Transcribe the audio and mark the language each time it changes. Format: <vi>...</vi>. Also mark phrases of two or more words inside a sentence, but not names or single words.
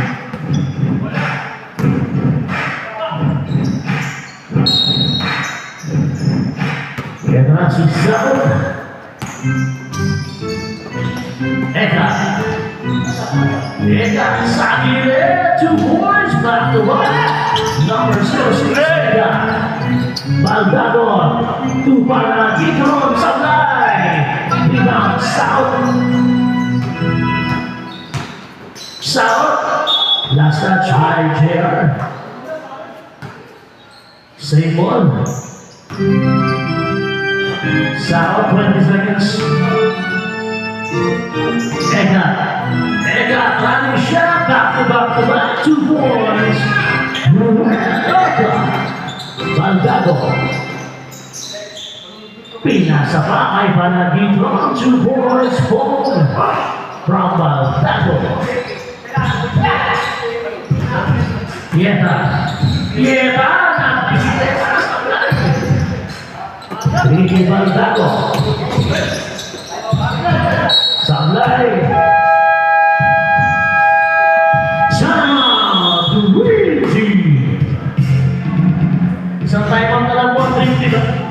<tl>Kaya na si Saot. Eka. Eka, sa gilid.</tl> <en>2 points, back to back. Number 6, Eka. Baldago.</en> <tl>2 para Gitron, sablay.</tl> <en>Rebound, Saot. Saot. Last touch by JR. Same ball. Saot, 20 seconds. Eka. Eka, running shot. Back to back. 2 points. Eka.</en> <tl>Baldago. Pinasa pa kay Balagino.</tl> <en>2 points. From Baldago. Kieta. Kieta. Ricky Baldago.</en> <tl>Sablay. Luigi. Isang</tl> <en>time out</en> <tl>na lang po ang 3 diba?</tl>